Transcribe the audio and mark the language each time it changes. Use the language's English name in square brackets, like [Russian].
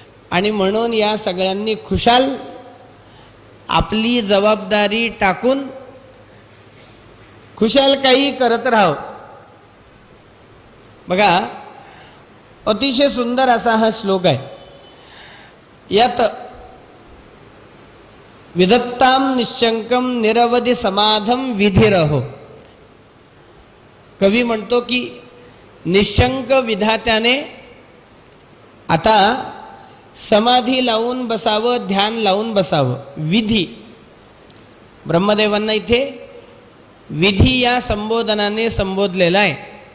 [Marathi] आणि म्हणून या सगळ्यांनी खुशाल आपली जबाबदारी टाकून खुशाल काही करत राहावं. बघा, अतिशय सुंदर असा हा श्लोक आहे. यात [Sanskrit] विदत्ताम निश्चंकम निरवधि समाधम विधिरहो. [Marathi] कवी म्हणतो की निशंक विधात्याने आता समाधी लावून बसावं, ध्यान लावून बसावं. विधी, ब्रह्मदेवांना इथे विधी या संबोधनाने संबोधलेला आहे.